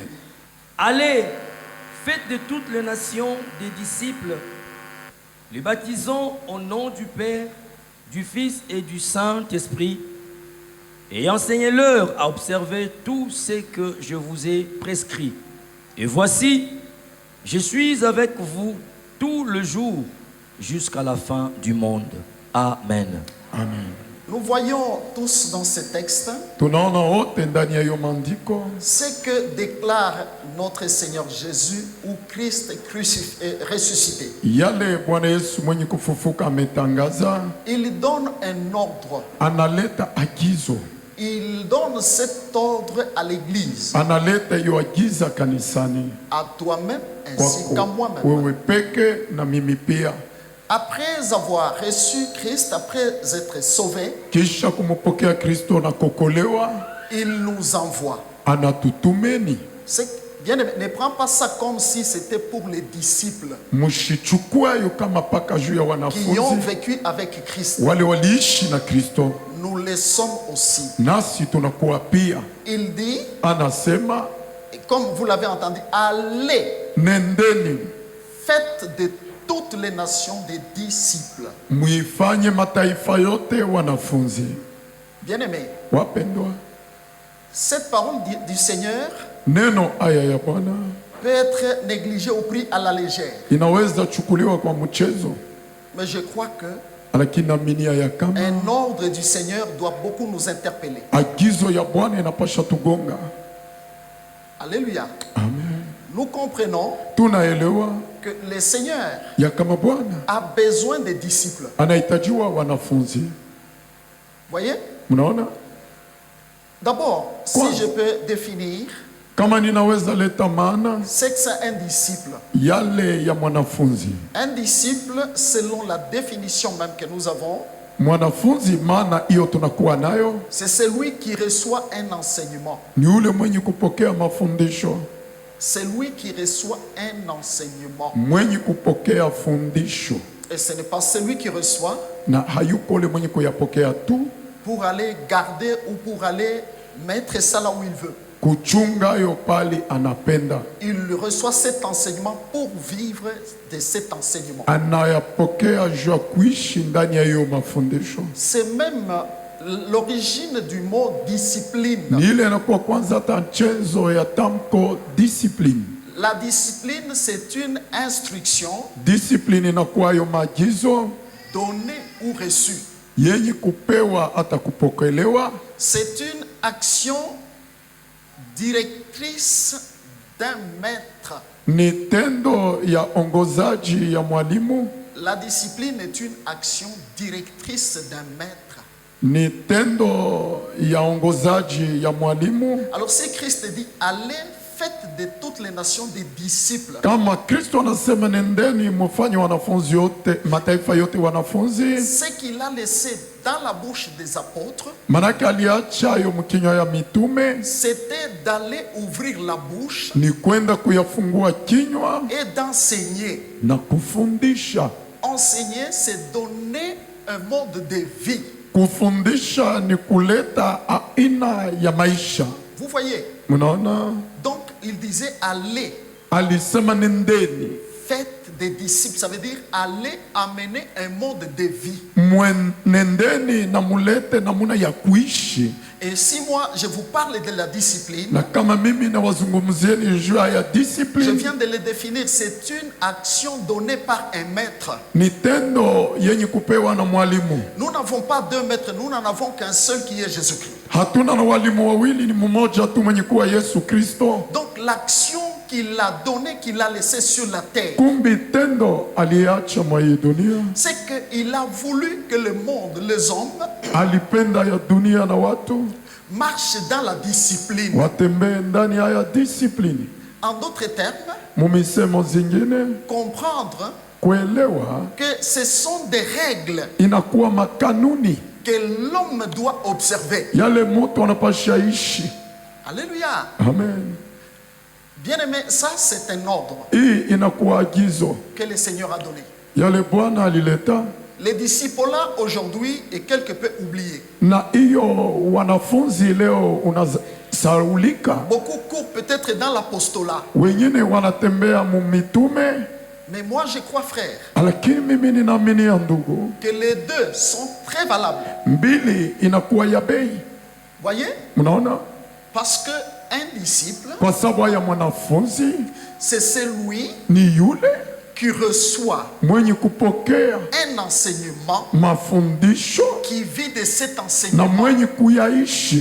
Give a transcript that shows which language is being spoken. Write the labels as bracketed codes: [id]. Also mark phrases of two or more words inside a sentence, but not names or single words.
[fr] Allez, faites de toutes les nations des disciples, les baptisons au nom du Père, du Fils et du Saint-Esprit, et enseignez-leur à observer tout ce que je vous ai prescrit. Et voici, je suis avec vous tout le jour jusqu'à la fin du monde. Amen. Amen. Nous voyons tous dans ce texte [sw] Tunaona wote ndani ya hiyo maandiko [fr] ce que déclare notre Seigneur Jésus ou Christ ressuscité. [sw] yale Bwana Yesu mwenye kufufuka ametangaza. [fr] Il donne un ordre. [sw] Analeta agizo, [fr] Il donne cet ordre à l'Église, [sw] analeta hiyo agiza kanisani, [fr] à toi-même ainsi qu'à [sw] kwako [fr] moi-même. [sw] wewe peke na mimi pia. [fr] Après avoir reçu Christ, après être sauvé, [sw] Kisha kumupokea Kristo na kokolewa, [fr] il nous envoie. [sw] anatutumeni. [fr] Bien aimé, ne prends pas ça comme si c'était pour les disciples [sw] Mushichukua yo kama paka juu ya [fr] qui ont [sw] wanafunzi [fr] vécu avec Christ. [sw] wale waliishi na Kristo, [fr] Nous le sommes aussi. [sw] nasi tunakuwa pia. [fr] Il dit, [sw] Anasema [fr] et comme vous l'avez entendu, allez, [sw] nendeni [fr] faites de toutes les nations des disciples. [sw] muifanye mataifa yote wanafunzi. [fr] Bien aimé, [sw] Wapendwa, [fr] cette parole du Seigneur [sw] neno aya ya Bwana [fr] peut être négligée ou prise à la légère. [sw] inaweza chukuliwa kwa mchezo, [fr] Mais je crois que [sw] lakini aminia ya kama [fr] un ordre du Seigneur doit beaucoup nous interpeller. [sw] agizo ya Bwana inapasha tugonga. [fr] Alléluia. [sw] Amen. [fr] nous comprenons [sw] tunaelewa [fr] que le Seigneur [sw] ya kama Bwana [fr] a besoin des disciples. [sw] anahitajiwa wanafunzi. [fr] Voyez? [sw] Mnaona, [fr] D'abord, Quoi? si je peux définir [sw] kama ninaweza leta maana [fr] ce que c'est un disciple. [sw] yale ya mwanafunzi. [fr] Un disciple, selon la définition même que nous avons, [sw] Mwanafunzi maana hiyo tunakuwa nayo [fr] c'est celui qui reçoit un enseignement. [sw] ni yule mwenye kupokea mafundisho, [fr] C'est lui qui reçoit un enseignement. [sw] mwenye kupokea fundisho, [fr] Et ce n'est pas celui qui reçoit [sw] na hayuko ule mwenye kuyapokea tu [fr] pour aller garder ou pour aller mettre ça là où il veut. [sw] kuchunga yo pali anapenda. [fr] Il reçoit cet enseignement pour vivre de cet enseignement. [sw] Anayapokea juu ya kuishi ndani ya hiyo mafundisho. [fr] C'est même l'origine du mot discipline. [sw] Ni ile inakuwa kwanza hata chanzo ya tamko discipline. [fr] La discipline, c'est une instruction [sw] Discipline inakuwa yo maagizo [fr] donnée ou reçue. [sw] yenye kupewa hata kupokelewa. [fr] C'est une action directrice d'un maître. [sw] Ni tendo ya ongozaji ya mwalimu. [fr] La discipline est une action directrice d'un maître. [sw] Ni tendo ya ongozaji ya mwalimu. [fr] Alors si Christ dit allez, faites de toutes les nations des disciples, [sw] Kama Kristo anasema nendeni mufanye wanafunzi yote, mataifa yote wanafunzi, [fr] ce qu'il a laissé dans la bouche des apôtres, [sw] manake aliacha yo mkinywa ya mitume [fr] c'était d'aller ouvrir la bouche [sw] ni kwenda kuyafungua kinywa [fr] et d'enseigner. [sw] na kufundisha. [fr] Enseigner, c'est donner un mode de vie. [sw] Kufundisha ni kuleta aina ya maisha. [fr] Vous voyez? [sw] Mnaona, [fr] Donc, il disait allez, [sw] alisema nendeni [fr] faites des disciples. Ça veut dire allez amener un mode de vie. [sw] nendeni na mulete namuna ya kuishi. [fr] Et si moi, je vous parle de la discipline, [sw] Na kama mimi na wazungumzieni juu ya [fr] je discipline, viens de le définir, c'est une action donnée par un maître. [sw] ni tendo yenye kupewa na mwalimu. [fr] Nous n'avons pas deux maîtres, nous n'en avons qu'un seul qui est Jésus-Christ. [sw] Hatuna na walimu wawili, ni mmoja tu mwenye kuwa Yesu Kristo. [fr] Donc l'action qu'il a donnée, qu'il a laissée sur la terre, [sw] Kumbi tendo aliacha mwa hii dunia, [fr] c'est qu'il a voulu que le monde, les hommes, [sw] alipenda ya dunia na watu [fr] marchent dans la discipline. [sw] watembee ndani ya haya discipline. [fr] En d'autres termes, [sw] Mumisemo zingine, [fr] comprendre [sw] kuelewa [fr] que ce sont des règles [sw] inakuwa makanuni [fr] que l'homme doit observer. [sw] yale mtu anapasha ishi. [fr] Alléluia. [sw] Amen. [fr] Bien-aimé, ça c'est un ordre [sw] Hii inakuwa agizo [fr] que le Seigneur a donné. [sw] yale Bwana alileta, [fr] Les disciples là aujourd'hui est quelque peu oublié. [sw] na hiyo wanafunzi leo unasaulika. [fr] Beaucoup courent peut-être dans l'apostolat. [sw] Wengine wanatembea mumitume, [fr] Mais moi je crois, frère, [sw] lakini mimi ninaamini ya ndugu, [fr] que les deux sont très valables. [sw] mbili inakuwa ya bei. [fr] Voyez? [sw] Mnaona, [fr] Parce que un disciple, [sw] kwa sababu ya mwanafunzi [fr] c'est celui [sw] ni yule [fr] qui reçoit [sw] mwenye kupokea [fr] un enseignement, [sw] mafundisho [fr] qui vit de cet [sw] na [fr] enseignement. [sw] mwenye kuyaishi.